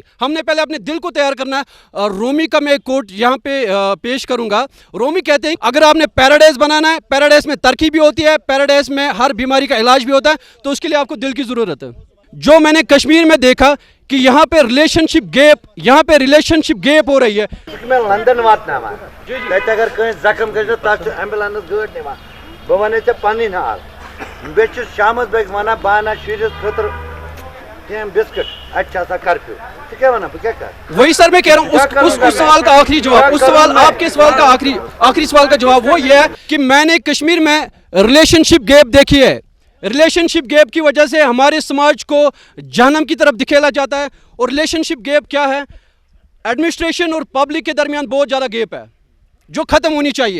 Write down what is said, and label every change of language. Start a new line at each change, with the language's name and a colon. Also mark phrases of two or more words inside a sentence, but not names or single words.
Urdu: ہم نے پہلے اپنے دل کو تیار کرنا ہے. رومی کا میں ایک کوٹ یہاں پہ پیش کروں گا. رومی کہتے ہیں اگر آپ نے پیراڈائز بنانا ہے, پیراڈائز میں ترقی بھی ہوتی ہے, پیراڈائز میں ہر بیماری کا علاج بھی ہوتا ہے, تو اس کے لیے آپ کو دل کی ضرورت ہے. جو میں نے کشمیر میں دیکھا کہ یہاں پہ
English: relationship gap
Urdu: ہو رہی ہے.
Kashmiri: میں لندن واتناوان تتہِ اگر کٲنٛسہِ زخم گژھِ تتھ چھُ ایمبولینس گٲڑۍ نِوان. بہٕ وَنَے ژےٚ پنٕنۍ حال, بیٚیہِ چھُس شامس بٲگۍ وَنان بہٕ اَنہٕ شُرِس خٲطرٕ کینٛہہ بِسکٹ, اَتہِ چھِ آسان کرفیو. ژٕ کیٛاہ وَنان, بہٕ کیٛاہ کَرٕ؟
Urdu: وہی سر میں کہہ رہا ہوں, اس سوال کا آخری جواب, اس سوال آپ کے سوال کا آخری سوال کا جواب وہ یہ ہے کہ میں نے کشمیر میں
English: relationship gap
Urdu: دیکھی ہے.
English: relationship gap
Urdu: کی وجہ سے ہمارے سماج کو جہنم کی طرف دکھیلا جاتا ہے. اور
English: relationship gap
Urdu: کیا ہے؟ ایڈمنسٹریشن اور پبلک کے درمیان بہت زیادہ گیپ ہے جو ختم ہونی چاہیے.